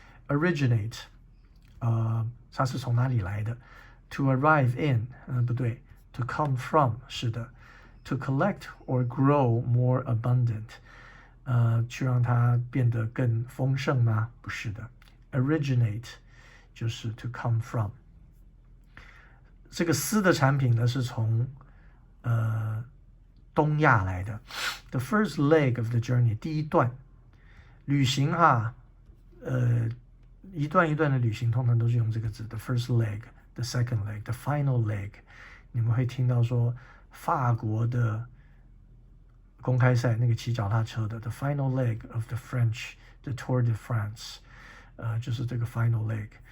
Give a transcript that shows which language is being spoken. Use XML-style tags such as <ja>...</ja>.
<zh>Originate, 它是从哪里来的</zh> <en>To arrive in,</en> <zh>不对</zh> <en>To come from,</en> <zh>是的</zh> <en>To collect or grow more abundant,</en> <zh>去让它变得更丰盛吗？不是的 Originate 就是</zh> <en>to come from。</en> <zh>这个丝的产品呢是从东亚来的。</zh> <en>The first leg of the journey,</en> <zh>第一段旅行哈，一段一段的旅行通常都是用这个字</zh> <en>The first leg, the second leg, the final leg。</en> <zh>你们会听到说法国的公开赛那个骑脚踏车的</zh> <en>The final leg of the French, the Tour de France，</en> <zh>就是这个 final leg。</zh>